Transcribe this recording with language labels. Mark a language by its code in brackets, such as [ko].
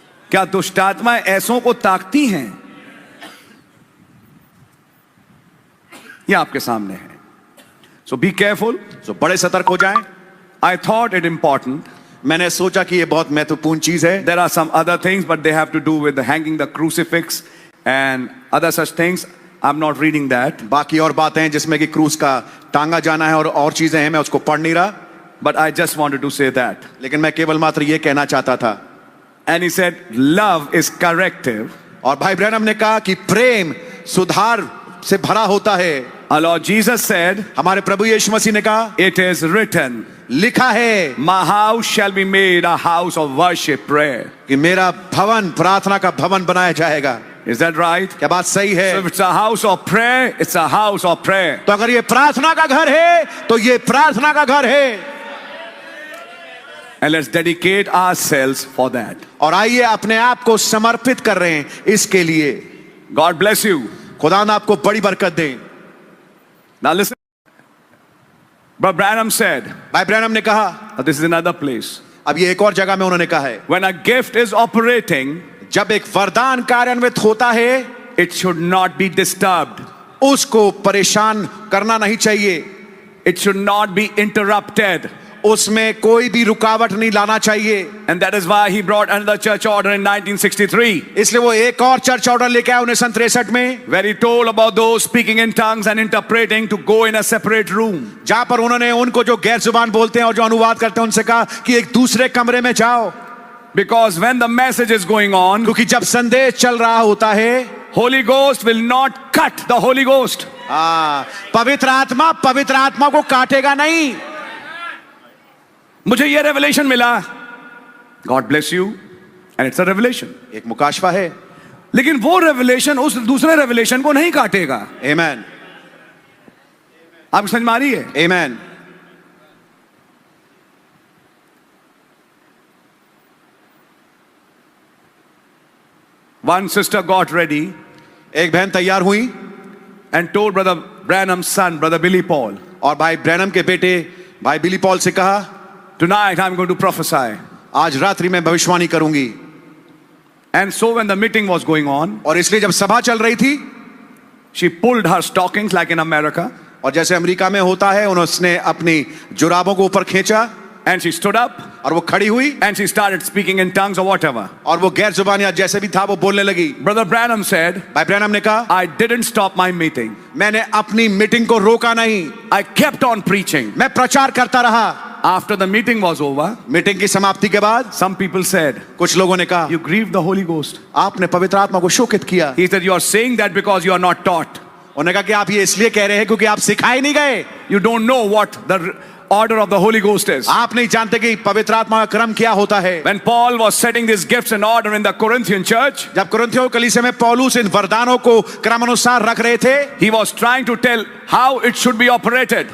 [hi] क्या दुष्टात्माएं ऐसों को ताकती हैं? ये आपके सामने है। [en] So be careful. [hi] तो बड़े सतर्क हो जाएं। [en] I thought it important [hi] मैंने सोचा कि ये बहुत महत्वपूर्ण चीज है। [en] There are some other things, but they have to do with the hanging the crucifix and other such things. I'm not reading that. [hi] बाकी और बातें हैं जिसमें कि क्रूस का टांगा जाना है और चीजें हैं, मैं उसको पढ़ नहीं रहा। [en] But I just wanted to say that. [hi] लेकिन मैं केवल मात्र ये कहना चाहता था। [en] And he said, love is corrective. [hi] और भाई ब्रैनम ने कहा कि प्रेम सुधार से भरा होता है। [en] Our Lord Jesus said, [hi] हमारे प्रभु यीशु मसीह ने कहा, [en] it is written, [hi] लिखा है, [en] my house shall be made a house of worship, prayer. [hi] कि मेरा भवन प्रार्थना का भवन बनाया जाएगा। [en] Is that right? [hi] क्या बात सही है? [en] So if it's a house of prayer, it's a house of prayer. [hi] तो अगर ये प्रार्थना का घर है तो ये प्रार्थना का घर है। [en] And let's dedicate ourselves for that. [hi] और आइए अपने आप को समर्पित कर रहे हैं इसके लिए। [en] God bless you. [hi] खुदा ने आपको बड़ी बरकत दे। [en] Now listen. Brother Branham said, [hi] भाई ब्रैनम ने कहा, [en] this is another place. [hi] अब ये एक और जगह में उन्होंने कहा है, [en] When a gift is operating, [hi] जब एक वरदान कार्यान्वित होता है, [en] it should not be disturbed. [hi] उसको परेशान करना नहीं चाहिए, [en] It should not be interrupted. [hi] उसमें कोई भी रुकावट नहीं लाना चाहिए। [en] And that is why he brought another church order in 1963, [hi] इसलिए वो एक और चर्च ऑर्डर लेके आया 1963 में, [en] where he told about those speaking in tongues and interpreting to go in a separate room. [hi] जहां पर उन्होंने उनको जो गैर जुबान बोलते हैं और जो अनुवाद करते हैं उनसे कहा कि एक दूसरे कमरे में जाओ। [en] Because when the message is going on, [hi] क्योंकि जब संदेश चल रहा होता है, [en] Holy Ghost will not cut the Holy Ghost. [hi] पवित्र आत्मा को काटेगा नहीं। मुझे ये रेवलेशन मिला, [en] God bless you, and it's a revelation. [hi] एक मुकाशफा है, लेकिन वो रेवलेशन उस दूसरे रेवलेशन को नहीं काटेगा। आमेन, आप समझ में आ रही है? आमेन। [en] One sister got ready [hi] एक बहन तैयार हुई [en] and told Brother Branham's son, Brother Billy Paul, [hi] और भाई ब्रैनम के बेटे भाई बिली पॉल से कहा, [en] tonight I'm going to prophesy. [hi] आज रात्रि में भविष्यवाणी करूंगी। [en] And so when the meeting was going on, [hi] और इसलिए जब सभा चल रही थी, [en] she pulled her stockings like in America, [hi] और जैसे अमेरिका में होता है, उन्होंने अपनी जुराबों को ऊपर खींचा [en] and she stood up [hi] और वो खड़ी हुई [en] and she started speaking in tongues or whatever. [hi] और वो गैर जुबान या जैसे भी था वो बोलने लगी। [en] Brother Branham said, [hi] भाई ब्रैनम ने कहा, [en] I didn't stop my meeting. [hi] मैंने अपनी मीटिंग को रोका नहीं, [en] I kept on preaching. [hi] मैं प्रचार करता रहा। [en] After the meeting was over, [hi] meeting की समाप्ति के बाद [en] some people said, [hi] कुछ लोगों ने कहा, [en] you grieved the Holy Ghost. [hi] आपने पवित्र आत्मा को शोकित किया। [en] He said, you are saying that because you are not taught. [hi] उन्होंने कहा कि आप ये इसलिए कह रहे हैं क्योंकि आप सिखाए नहीं गए। [en] You don't know what the order of the Holy Ghost is. [hi] आप नहीं जानते कि पवित्र आत्मा का क्रम क्या होता है। [en] When Paul was setting these gifts in order in the Corinthian church, [hi] जब कुरिन्थियों कलीसिया में पौलुस इन वरदानों को क्रमानुसार रख रहे थे, [en] he was trying to tell how it should be operated.